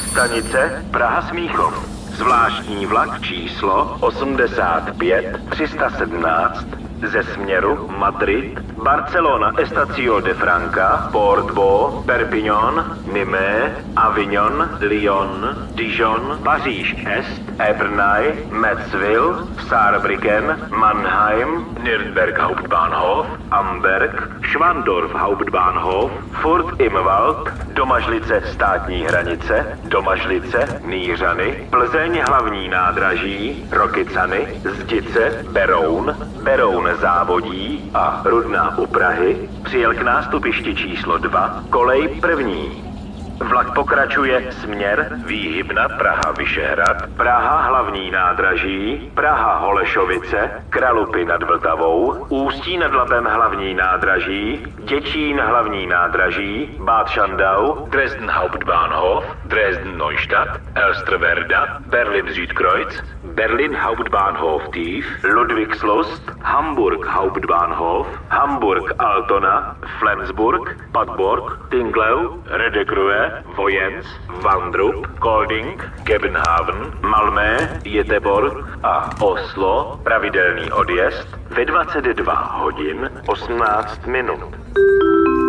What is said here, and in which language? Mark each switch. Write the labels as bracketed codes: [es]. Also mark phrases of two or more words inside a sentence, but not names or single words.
[cs] stanice Praha-Smíchov. Zvláštní vlak číslo 85 317 ze směru Madrid, Barcelona, Estacio de Franca, Porto, Perpignan, Nîmes, Avignon, Lyon, Dijon, Paříž Est, Épernay, Metzwil, Saarbrücken, Mannheim, Nürnberg Hauptbahnhof, Amberg, Schwandorf Hauptbahnhof, Furt im Wald, Domažlice státní hranice, Domažlice, Nýřany, Plzeň hlavní nádraží, Rokycany, Zdice, Beroun, Beroun Závodí a Rudná u Prahy, přijel k nástupišti číslo 2, kolej první. Vlak pokračuje směr Výhybna Praha-Vyšehrad, Praha hlavní nádraží, Praha Holešovice, Kralupy nad Vltavou, Ústí nad Labem hlavní nádraží, Děčín hlavní nádraží, Bad Schandau, Dresden Hauptbahnhof, Dresden Neustadt, Elsterwerda, Berlin Südkreuz, Berlin Hauptbahnhof Tief, Ludwigslust, Hamburg Hauptbahnhof, Hamburg Altona, Flensburg, Padborg, Tinglau, Redekruhe, Vojens, Vandrup, Kolding, Gebenhaven, Malmö, Göteborg a Oslo, pravidelný odjezd ve 22 hodin 18 minut.